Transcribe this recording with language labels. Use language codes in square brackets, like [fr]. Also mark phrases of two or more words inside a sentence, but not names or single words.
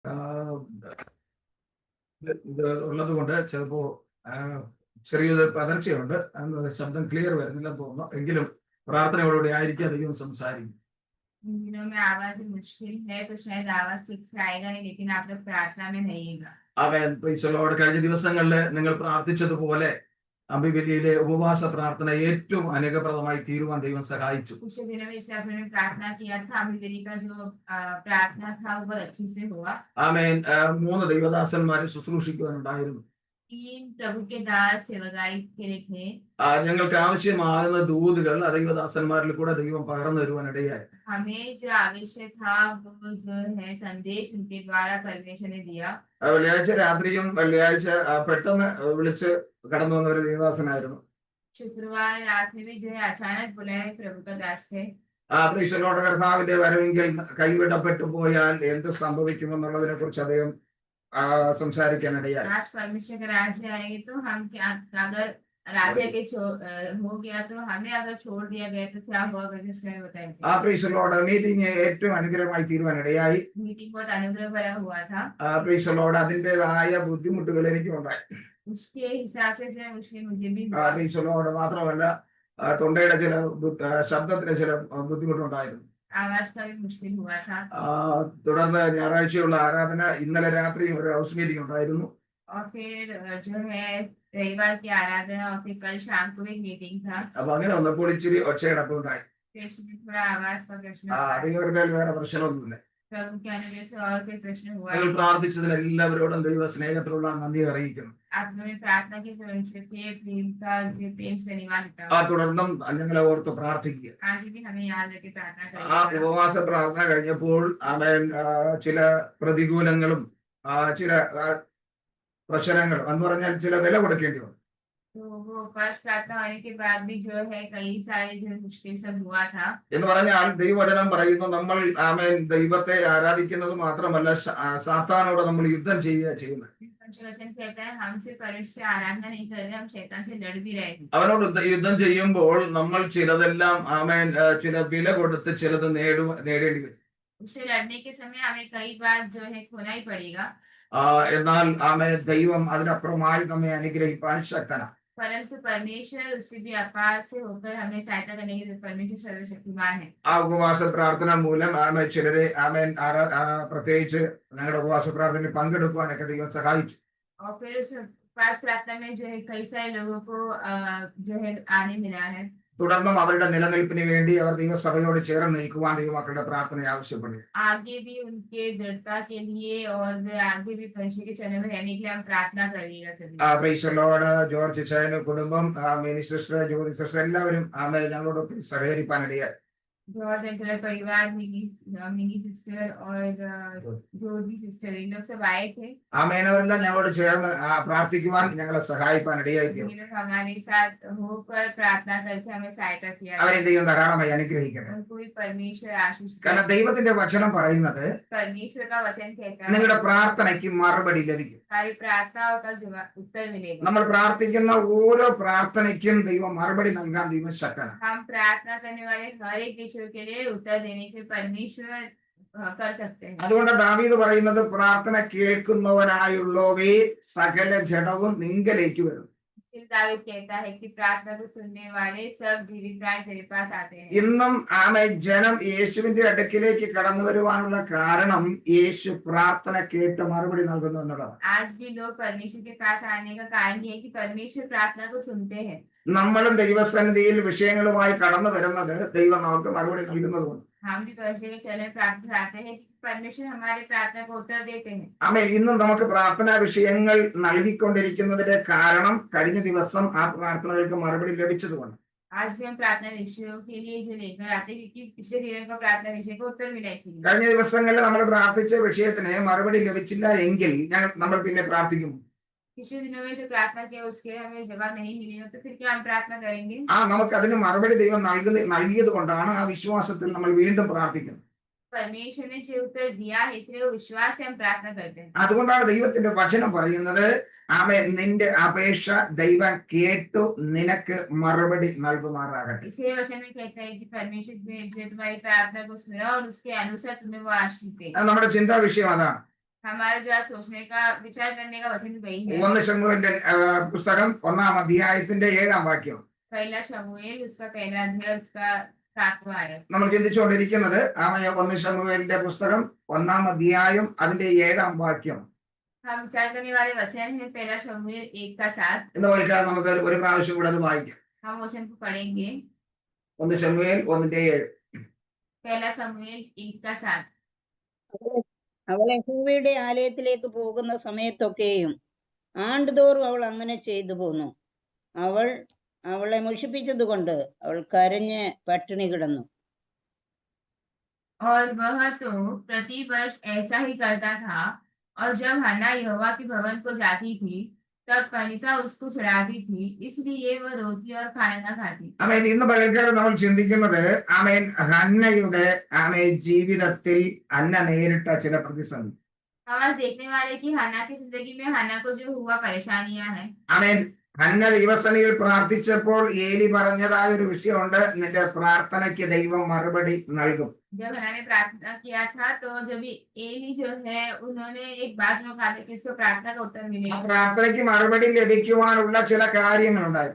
[ml] ഇത് ഉള്ളത് കൊണ്ട് ചിലപ്പോ ചെറിയൊരു പതർച്ചയുണ്ട്. ശബ്ദം ക്ലിയർ വരുന്നില്ലെന്ന് തോന്നുന്നു. എങ്കിലും പ്രാർത്ഥനയോടുകൂടി ആയിരിക്കും ദൈവം സംസാരിക്കും. [hi] दिनों में आवाज मुश्किल है तो शायद आवाज ठीक से आएगा नहीं, लेकिन आप लोग प्रार्थना में रहिएगा. [ml] അവൻ പ്രൈസലോട് കഴിഞ്ഞ ദിവസങ്ങളിൽ നിങ്ങൾ പ്രാർത്ഥിച്ചതുപോലെ അബിബലിയിലെ ഉപവാസ പ്രാർത്ഥന ഏറ്റവും അനുഗ്രഹപ്രദമായി തീരുവാൻ ദൈവം സഹായിച്ചു. [hi] पिछले दिनों में इससे आपने प्रार्थना किया था, अबीबली का जो प्रार्थना था वो बहुत अच्छी से हुआ. [ml] ആമേൻ. 3 ദൈവദാസന്മാരെ ശുശ്രൂഷിക്കുവാനുണ്ടായിരുന്നു. [hi] 3 प्रभु के दास सेवकाई के लिए थे. [ml] ഞങ്ങൾക്ക് ആവശ്യമാകുന്ന ദൂതുകൾ ദൈവദാസന്മാരിൽ കൂടെ ദൈവം പകർന്നു തരുവാനിടയായി. [hi] हमें जो आवश्यक था वो जो है संदेश उनके द्वारा परमेश्वर ने दिया. [ml] വെള്ളിയാഴ്ച രാത്രിയും വെള്ളിയാഴ്ച പെട്ടെന്ന് വിളിച്ച് കടന്നു വന്ന ഒരു ദൈവദാസനായിരുന്നു. [hi] शुक्रवार रात में भी जो है अचानक बुलाए प्रभु का दास थे. [ml] പ്രീശലോട് കർത്താവിന്റെ വരവെങ്കിൽ കൈവിടപ്പെട്ടു പോയാൽ എന്ത് സംഭവിക്കുമെന്നുള്ളതിനെ കുറിച്ച് അദ്ദേഹം സംസാരിക്കാനിടയായി. [hi] आज परमेश्वर का राज्य आएगी तो हम क्या, अगर राज्य के हो गया तो हमें अगर छोड़ दिया गया तो क्या होगा, इसमें बताएंगे. [ml] പ്രീശലോട് മീറ്റിംഗ് ഏറ്റവും അനുഗ്രഹമായി തീരുവാനിടയായി. [hi] मीटिंग बहुत अनुग्रह भरा हुआ था. [ml] പ്രീശലോട് അതിൻ്റെതായ ബുദ്ധിമുട്ടുകൾ എനിക്കുണ്ടായി. [hi] उसके हिसाब से जो मुश्किल मुझे भी हुआ. [ml] പ്രീശലോട് മാത്രമല്ല തൊണ്ടയുടെ ചില ശബ്ദത്തിന് ചില ബുദ്ധിമുട്ടുണ്ടായിരുന്നു. [hi] आवाज का भी मुश्किल हुआ था. [ml] തുടർന്ന് ഞായറാഴ്ചയുള്ള ആരാധന ഇന്നലെ രാത്രിയും ഒരു [en] house meeting [ml] ഉണ്ടായിരുന്നു. [hi] और फिर जो है रविवार की आराधना और फिर कल शाम को एक मीटिंग था. [ml] അപ്പൊ അങ്ങനെ വന്നപ്പോൾ ഇച്ചിരി ഒച്ചയടപ്പുണ്ടായി. [hi] थोड़ा आवाज का प्रश्न. [ml] അതിന് വേറെ പ്രശ്നമൊന്നുമില്ല. [hi] प्रभु के अनुग्रह से और कोई प्रश्न हुआ. [ml] നിങ്ങൾ പ്രാർത്ഥിച്ചതിന് എല്ലാവരോടും ദൈവ സ്നേഹത്തിലുള്ള നന്ദി അറിയിക്കുന്നു. [hi] आपने प्रार्थना की तो उनसे प्रेम का प्रेम से निवास [ml] തുടർന്നും ഞങ്ങളെ ഓർത്ത് പ്രാർത്ഥിക്കുക. [hi] आगे भी हमें याद रखे प्रार्थना करें. [ml] ഉപവാസ പ്രാർത്ഥന കഴിഞ്ഞപ്പോൾ അവൻ ചില പ്രതികൂലങ്ങളും ചില പ്രശ്നങ്ങളും എന്ന് പറഞ്ഞാൽ ചില വില കൊടുക്കേണ്ടി വന്നു. [hi] तो वो उपवास प्रार्थना होने के बाद भी जो है कई सारे जो मुश्किल सब हुआ था. [ml] എന്ന് പറഞ്ഞാൽ ദൈവവചനം പറയുന്നു നമ്മൾ ആമേൻ ദൈവത്തെ ആരാധിക്കുന്നത് മാത്രമല്ല സാത്താനോട് നമ്മൾ യുദ്ധം ചെയ്യുന്നത്. [hi] वचन कहता है हम सिर्फ परमेश्वर से आराधना नहीं कर रहे, हम शैतान से लड़ भी रहे हैं. [ml] അവനോട് യുദ്ധം ചെയ്യുമ്പോൾ നമ്മൾ ചിലതെല്ലാം ആമേൻ ചില വില കൊടുത്ത് ചിലത് നേടേണ്ടി വരും. [hi] उससे लड़ने के समय हमें कई बार जो है खोना ही पड़ेगा. [ml] എന്നാൽ ആമേൻ ദൈവം അതിനപ്പുറമായി നമ്മെ അനുഗ്രഹിപ്പാൻ ശക്തനാണ്. [hi] परंतु परमेश्वर उससे भी अपार से होकर हमें सहायता करने के लिए परमेश्वर सर्वशक्तिमान है. [ml] ആ ഉപവാസ പ്രാർത്ഥന മൂലം ആമേൻ ചിലരെ ആമേൻ പ്രത്യേകിച്ച് ഞങ്ങളുടെ ഉപവാസ പ്രാർത്ഥനയിൽ പങ്കെടുക്കുവാനൊക്കെ ദൈവം സഹായിച്ചു. [hi] और फिर उस उपवास प्रार्थना में जो है कई सारे लोगों को जो है आने मिला है. [ml] തുടർന്നും അവരുടെ നിലനിൽപ്പിന് വേണ്ടി അവർ ദൈവസഭയോട് ചേർന്ന് നിൽക്കുവാൻ ദൈവമക്കളുടെ പ്രാർത്ഥന ആവശ്യപ്പെടുന്നു. [hi] आगे भी उनके दृढ़ता के लिए और आगे भी परमेश्वर के चरण में रहने के लिए हम प्रार्थना करिएगा. [en] Praise the Lord. [ml] ജോർജ് ചായനും കുടുംബം മിനിസ്റ്റർ ജ്യോതി സിസ്റ്റർ എല്ലാവരും ഞങ്ങളോടൊപ്പം സഹകരിപ്പാനിടയായി. [hi] जॉर्ज अंकल परिवार मिनी सिस्टर और ज्योति सिस्टर इन लोग सब आए थे. [ml] അവരെല്ലാം ഞങ്ങളോട് ചേർന്ന് പ്രാർത്ഥിക്കുവാൻ ഞങ്ങളെ സഹായിപ്പാനിടയായി. [hi] हमारे साथ होकर प्रार्थना करके हमें सहायता किया. [ml] അവരെ ദൈവം ധാരാളമായി അനുഗ്രഹിക്കട്ടെ. [hi] उनको भी परमेश्वर आशीष दे. [ml] കാരണം ദൈവത്തിന്റെ വചനം പറയുന്നത് [hi] परमेश्वर का वचन कहता है [ml] നിങ്ങളുടെ പ്രാർത്ഥനയ്ക്ക് മറുപടി ലഭിക്കും. [hi] हमारी प्रार्थनाओं का उत्तर मिलेगा. [ml] നമ്മൾ പ്രാർത്ഥിക്കുന്ന ഓരോ പ്രാർത്ഥനയ്ക്കും ദൈവം മറുപടി നൽകാൻ ദൈവം ശക്തനാണ്. [hi] हम प्रार्थना करने वाले हर एक विषय के लिए उत्तर देने के परमेश्वर कर सकते हैं. [ml] അതുകൊണ്ട് ദാവീദ് പറയുന്നത് പ്രാർത്ഥന കേൾക്കുന്നവനായുള്ളവേ സകല ജഡവും നിങ്കലേക്ക് വരും. [hi] दावीद कहता है कि प्रार्थना को सुनने वाले सब जीवित प्राण तेरे पास आते हैं. [ml] ഇന്നും ജനം യേശുവിന്റെ അടുക്കിലേക്ക് കടന്നു വരുവാനുള്ള കാരണം യേശു പ്രാർത്ഥന കേട്ട് മറുപടി നൽകുന്നു എന്നുള്ളതാണ്. [hi] आज भी लोग परमेश्वर के पास आने का कारण ये है कि परमेश्वर प्रार्थना को सुनते हैं. [ml] നമ്മളും ദൈവസന്നിധിയിൽ വിഷയങ്ങളുമായി കടന്നു വരുന്നത് ദൈവം നമുക്ക് മറുപടി നൽകുന്നതുകൊണ്ട്. [hi] हम भी परमेश्वर के चरण में प्रार्थना आते हैं कि परमेश्वर हमारे प्रार्थना को उत्तर देते हैं. [ml] ഇന്നും നമുക്ക് പ്രാർത്ഥനാ വിഷയങ്ങൾ നൽകിക്കൊണ്ടിരിക്കുന്നതിന്റെ കാരണം കഴിഞ്ഞ ദിവസം ആ പ്രാർത്ഥനകൾക്ക് മറുപടി ലഭിച്ചതുകൊണ്ട്. [hi] आज भी हम प्रार्थना विषयों के लिए जो लेकर आते हैं क्योंकि पिछले दिनों का प्रार्थना विषय को उत्तर मिला इसलिए. [ml] കഴിഞ്ഞ ദിവസങ്ങളിൽ നമ്മൾ പ്രാർത്ഥിച്ച വിഷയത്തിന് മറുപടി ലഭിച്ചില്ല എങ്കിൽ നമ്മൾ പിന്നെ പ്രാർത്ഥിക്കും. [hi] पिछले दिनों में जो प्रार्थना किया उसके हमें जवाब नहीं मिली तो फिर क्या हम प्रार्थना करेंगे. [ml] നമുക്ക് അതിന് മറുപടി ദൈവം നൽകിയത് കൊണ്ടാണ് ആ വിശ്വാസത്തിൽ നമ്മൾ വീണ്ടും പ്രാർത്ഥിക്കുന്നത്. [hi] परमेश्वर ने जो उत्तर दिया है इसलिए वो विश्वास से हम प्रार्थना करते हैं. [ml] അതുകൊണ്ടാണ് ദൈവത്തിന്റെ വചനം പറയുന്നത് നിന്റെ അപേക്ഷ ദൈവം കേട്ടു നിനക്ക് മറുപടി നൽകുമാറാകട്ടെ. [hi] इसी वचन में कहता है कि परमेश्वर ने तुम्हारी प्रार्थना को सुना और उसके अनुसार तुम्हें वो आशीष दे. [ml] നമ്മുടെ ചിന്താ വിഷയം അതാണ്. [hi] हमारा जो आज सोचने का विचार करने का वचन वही है। [ml] 1 ശമൂവേലിന്റെ പുസ്തകം 1-ാം അധ്യായത്തിന്റെ 7-ാം വാക്യം. [hi] पहला शमूएल उसका पहला अध्याय उसका 7वां आयत. [ml] നമ്മൾ ചിന്തിച്ചുകൊണ്ടിരിക്കുന്നത് 1 ശമൂവേലിന്റെ പുസ്തകം 1-ാം അധ്യായം അതിന്റെ 7-ാം വാക്യം. [hi] हम विचार करने वाले वचन है पहला शमूएल 1:7. [ml] എന്ന് പറഞ്ഞാൽ നമുക്ക് ഒരു പ്രാവശ്യം കൂടെ അത് വായിക്കാം. [hi] हम वचन को पढ़ेंगे. [ml] 1 ശമൂവേൽ 1:7. [hi] पहला शमूएल 1:7. [ml] അവൾ യഹോവയുടെ ആലയത്തിലേക്ക് പോകുന്ന സമയത്തൊക്കെയും ആണ്ടുതോറും അവൾ അങ്ങനെ ചെയ്തു പോന്നു. അവളെ മുഷിപ്പിച്ചതുകൊണ്ട് അവൾ കരഞ്ഞ് പട്ടിണി കിടന്നു. [hi] और वह तो प्रति वर्ष ऐसा ही करता था, और जब हन्ना यहोवा के भवन को जाती थी तब पनिका उसको चढ़ाती थी, इसलिए वह रोती और खाना न खाती. [ml] ആമേൻ. ഇന്ന് പകൽക്കാലം നമ്മൾ ചിന്തിക്കുന്നത് ആമേൻ ഹന്നയുടെ ജീവിതത്തിൽ ഹന്ന നേരിട്ട ചില പ്രതിസന്ധി. [hi] हम आज देखने वाले कि हन्ना की जिंदगी में हन्ना को जो हुआ परेशानियां हैं. [ml] ആമേൻ. ഹന്ന ദൈവസന്നിധിയിൽ പ്രാർത്ഥിച്ചപ്പോൾ ഏലി പറഞ്ഞതായ ഒരു വിഷയമുണ്ട്, നിന്റെ പ്രാർത്ഥനയ്ക്ക് ദൈവം മറുപടി നൽകും. [hi] जब हन्ना ने प्रार्थना किया था तो जब एली जो है उन्होंने एक बात जो कहा था कि इसको प्रार्थना का उत्तर ആ मिलेगा. [ml] പ്രാർത്ഥനയ്ക്ക് മറുപടി ലഭിക്കുവാനുള്ള ചില കാര്യങ്ങളുണ്ടായിരുന്നു.